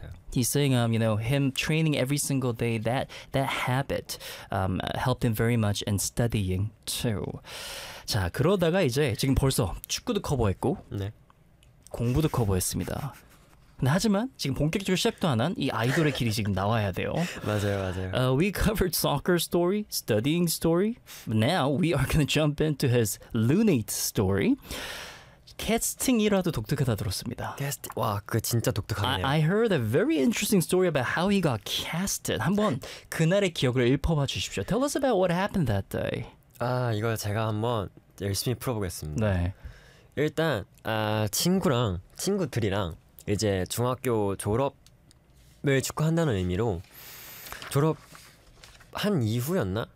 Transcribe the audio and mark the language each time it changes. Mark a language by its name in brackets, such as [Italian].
[English] He's saying, you know, him training every single day, that habit helped him very much in studying too. [Korean] 자, 그러다가 이제 지금 벌써 축구도 커버했고, 네. 공부도 커버했습니다. 근데 하지만 지금 본격적으로 시작도 안 한 이 아이돌의 길이 지금 나와야 돼요. 맞아요, 맞아요. [English] We covered soccer story, studying story. Now we are going to jump into his lunate story. [Korean] 캐스팅이라도 독특하다 들었습니다. 캐스팅 와 그 진짜 독특하네요. [English] I heard a very interesting story about how he got casted. [Korean] 한번 그날의 기억을 읊어봐 주십시오. [English] Tell us about what happened that day. [Korean] 아 이걸 제가 한번 열심히 풀어보겠습니다. 네. 일단 아 친구들이랑 이제 중학교 졸업을 축하한다는 의미로 졸업한 이후였나